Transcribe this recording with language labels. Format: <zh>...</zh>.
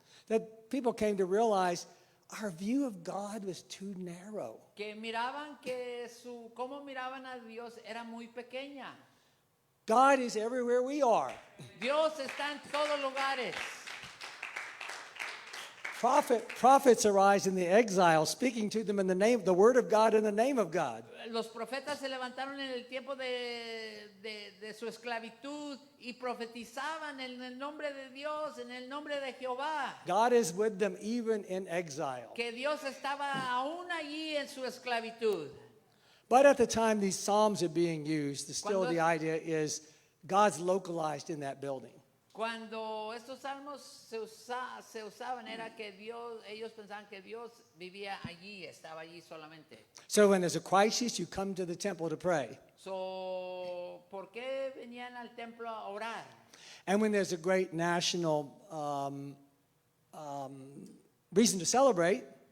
<en>that people came to realize our view of God was too narrow.</en> <es>que miraban que cómo miraban a Dios era muy pequeña.</es> <en>God is everywhere we are.</en> <es>Dios está en todos lugares.</es> <en>Prophets arise in the exile, speaking to them in the word of God, in the name of God.</en> <es>Los profetas se levantaron en el tiempo de su esclavitud y profetizaban en el nombre de Dios, en el nombre de Jehová.</es> <en>God is with them even in exile.</en> <es>Que Dios estaba aún allí en su esclavitud.</es> <en>But at the time these psalms are being used, still</en> <es>Cuando-</es> <en>the idea is God's localized in that building.</en> <es>Cuando estos salmos se usaban era que ellos pensaban que Dios vivía allí, estaba allí solamente.</es> <en>So when there's a crisis, you come to the temple to pray.</en> <es>So, ¿por qué venían al templo a orar?</es> <en>And when there's a great national reason to celebrate,</en>